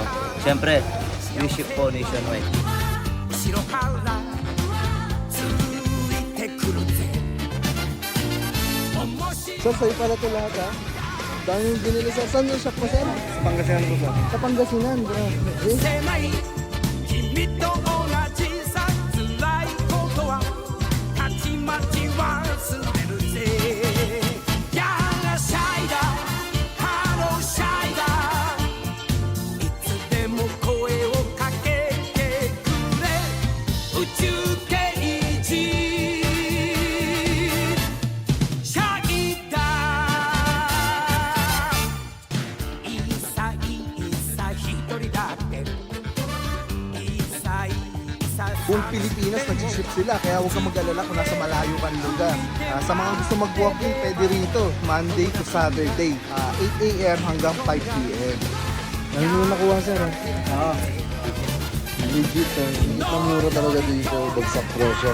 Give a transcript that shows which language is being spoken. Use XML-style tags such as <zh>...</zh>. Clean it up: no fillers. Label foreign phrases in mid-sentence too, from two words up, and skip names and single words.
<tl>Siyempre,</tl> <en>we ship</en> <tl>po nationwide. Sir, sa'yo pala ito lahat, ha? Dami yung binili, sir. Saan yung shop mo, sir? Sa Pangasinan po ba? Sa Pangasinan, bro. Eh?</tl> <ja>君と同じさ辛いことはたちまち忘れるぜやらシャイだハローシャイだいつでも声をかけてくれ宇宙刑事シャイだいさいさ一人だって</ja> <tl>Buong Pilipinas nag-ship sila, kaya huwag kang mag-alala kung nasa malayo kang lugar. Sa mga gusto mag-walk-in, pwede rito,</tl> <en>Monday to Saturday, 8 a.m.</en> <tl>hanggang 5 p.m. Ano mo nakuha, sir? Legit, mura talaga dito, bagsak presyo.</tl>